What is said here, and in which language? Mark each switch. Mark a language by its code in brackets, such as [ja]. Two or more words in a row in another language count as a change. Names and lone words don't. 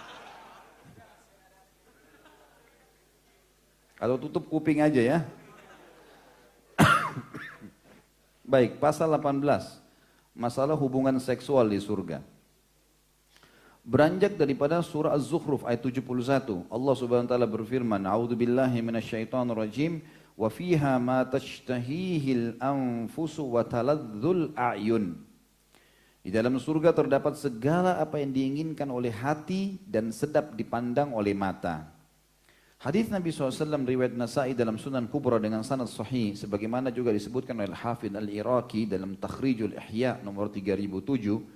[id] Atau tutup kuping aja ya. Baik, pasal 18. Masalah hubungan seksual di surga. Beranjak daripada surah Az-Zukhruf ayat 71. [ar] الله سبحانه وتعالى berfirman, "أعوذ بالله من الشيطان الرجيم وفيها ما تشتهيه الأنفس وتلذ الأعين." [id] Di dalam surga terdapat segala apa yang diinginkan oleh hati dan sedap dipandang oleh mata. Hadis Nabi SAW riwayat Nasa'i dalam Sunan Kubra dengan sanad sahih sebagaimana juga disebutkan oleh Hafidh Al-Iraqi dalam Takhrijul Ihya nomor 3007.